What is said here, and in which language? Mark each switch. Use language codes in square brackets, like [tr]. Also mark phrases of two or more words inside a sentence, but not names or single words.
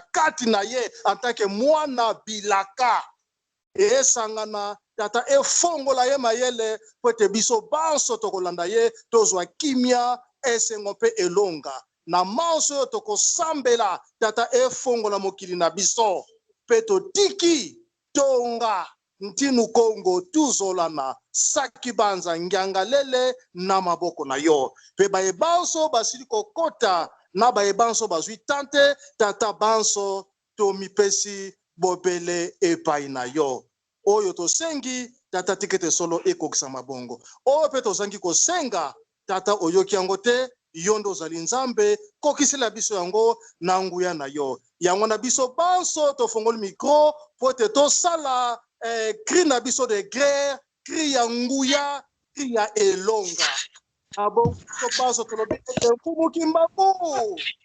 [ln] kati na ye antake mwana bilaka esangana tata efongola ye mayele po ete biso banso tokolanda ye tozwa kimia esengo mpe elonga na manso oyo tokosambela tata efongola mokili na biso mpe totiki tonga ntinu kongo tuzolana saki banza ngiangalele na maboko na yo mpe bayebanso basili kokota na bayebanso bazwi tante tata banso tomipesi bobele epai na yo oyo tosengi tata tikete solo ekokisa mabongo oyo mpe tozangi kosenga tata oyoki yango te yo ndo ozali nzambe kokisela biso yango na nguya na yo yango na biso banso tofongoli mikro po ete tosala cri na biso [fr] de guerre [ln] cri ya nguya cri ya elonga abo banso tolobi ete mfumuki mbangu